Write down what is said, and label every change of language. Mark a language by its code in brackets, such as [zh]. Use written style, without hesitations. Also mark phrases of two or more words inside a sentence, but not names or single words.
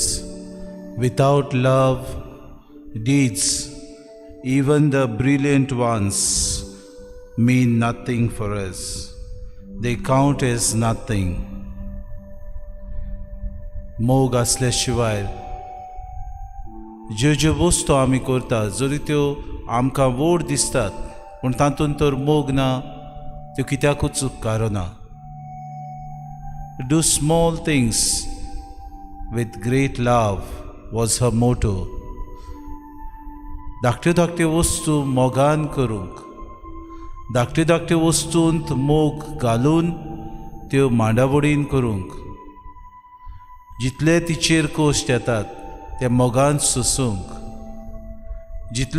[en] without love, deeds, even the brilliant ones, mean nothing for us. They count as nothing. [kok] मोग असल्याशिवाय ज्यो ज्यो वस्तू आमी करतात जरी त्यो आमकां व्हड दिसतात पूण तातूंत तर मोग ना त्यो कित्याकूच उपकारो ना. [en] Do small things with great love was her motto. [kok] धाकट्यो धाकट्यो वस्तू मोगान करूंक, धाकट्यो धाकट्यो वस्तूंत मोग घालून त्यो मांडावडीन करूंक, जितले तिचेर कोश्ट येतात ते मोगान सोसूंक, जितले